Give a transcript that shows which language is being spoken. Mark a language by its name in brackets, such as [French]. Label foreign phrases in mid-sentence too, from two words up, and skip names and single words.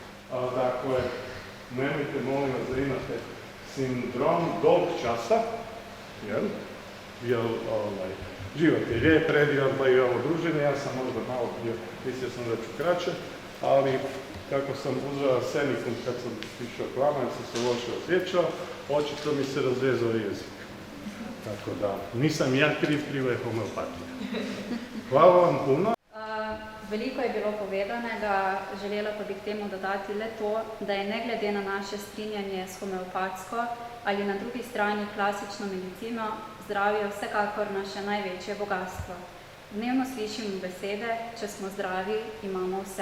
[Croatian] Dakle, nemojte molim vas da imate sindrom [Slovenian] dolg časa, [Croatian] jer život je lijep, predivan, pa i ovo druženje, ja sam možda malo bio, mislio sam da ću kraće, ali kako sam uzeo senikum kad sam išao k vama, jer sam se loše osjećao, očito mi se razvezao jezik. Tako da, nisam ja kriva je homeopatija. Hvala vam puno. [Slovenian] Veliko je bilo povedanega, želela pa bi k temu dodati le to, da je ne glede na naše strinjanje s homeopatsko ali na drugi strani klasično medicino, zdravje vsekakor naše največje bogatstvo. Dnevno slišimo besede, če smo zdravi, imamo vse.